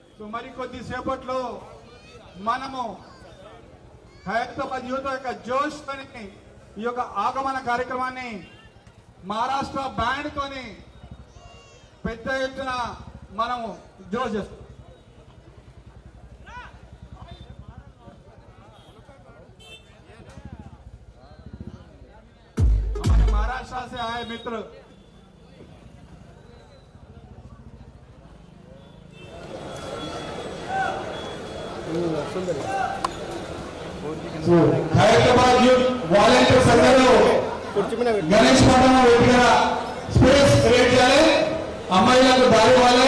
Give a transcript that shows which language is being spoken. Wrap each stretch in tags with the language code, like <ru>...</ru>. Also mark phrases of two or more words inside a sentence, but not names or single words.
<te>మరి కొద్దిసేపట్లో మనము హైదరాబాద్ యువత యొక్క జోష్ తోని ఈ యొక్క ఆగమన కార్యక్రమాన్ని మహారాష్ట్ర బ్యాండ్ తోని పెద్ద ఎత్తున మనము జోష్ చేస్తాం.</te> <hi>महाराष्ट्र से आए मित्र</hi> <te>హైదరాబాద్</te> <en>youth volunteers</en> <te>అందరూ గణేష్ పట్టణ దగ్గర</te> <en>space create</en> <te>చేయాలి, అమ్మాయిలకు దారి ఇవ్వాలి.</te>